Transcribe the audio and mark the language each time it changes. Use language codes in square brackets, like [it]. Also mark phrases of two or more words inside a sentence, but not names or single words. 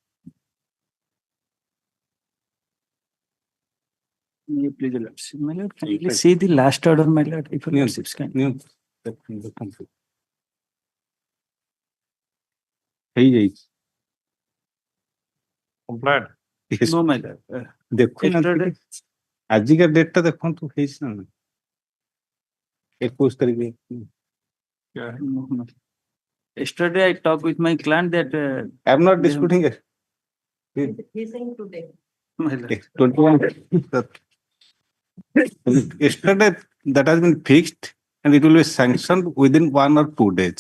[en] Please, Lordship. My lord, can you see the last order, my lord, if your lordships can. [or] ହେଇଯାଇଛି [en] Compliant. Yes. No, my lord. [or] ଦେଖୁନାହାନ୍ତି ଆଜିକା ଡେଟ୍ ଟା ଦେଖନ୍ତୁ ହେଇଛି ନା ନାହିଁ 21 ତାରିଖ [en] Yeah. No, no. Yesterday I talked with my client that. I am not disputing it. He's saying today. My lord. 21 yesterday that has been fixed and it will be sanctioned within 1 or 2 days.